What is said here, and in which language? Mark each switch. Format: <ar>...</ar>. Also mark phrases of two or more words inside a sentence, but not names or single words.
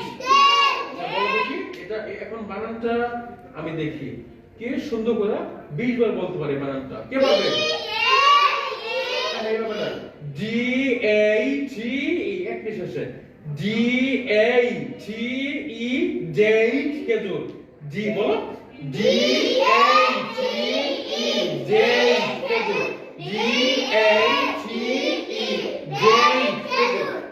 <bn>এটা এখন বানানটা আমি দেখি কে সুন্দর করে 20 বার বলতে পারে বানানটা কে পারবে D-A-T-E একটি শেষে</bn> <en>D-A-T-E date</en> <bn>খেজুর D বলো</bn> <en>D-A-T-E date</en> <bn>খেজুর</bn> <en>D-A-T-E date</en> <bn>খেজুর</bn>